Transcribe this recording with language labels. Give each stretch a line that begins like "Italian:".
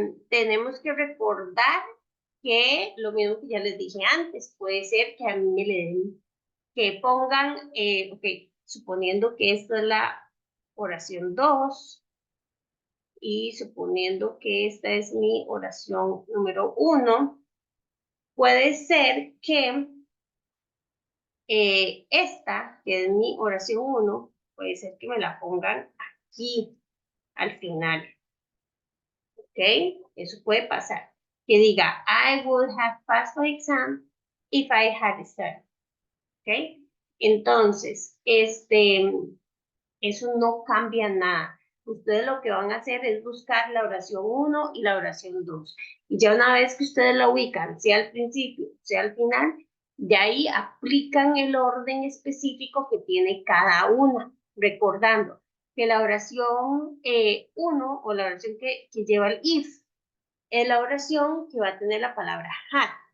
Spanish: Tenemos que recordar que lo mismo que ya les dije antes, puede ser que a mí me le den, que pongan, ok, suponiendo que esto es la oración 2 y suponiendo que esta es mi oración número 1, puede ser que esta, que es mi oración 1, puede ser que me la pongan aquí, al final. ¿Ok? Eso puede pasar. Que diga,
English: I would have passed my exam if I had studied.
Spanish: ¿Ok? Entonces, eso no cambia nada. Ustedes lo que van a hacer es buscar la oración 1 y la oración 2. Y ya una vez que ustedes la ubican, sea al principio, sea al final, de ahí aplican el orden específico que tiene cada una, recordando que la oración 1 o la oración que lleva el if es la oración que va a tener la palabra had.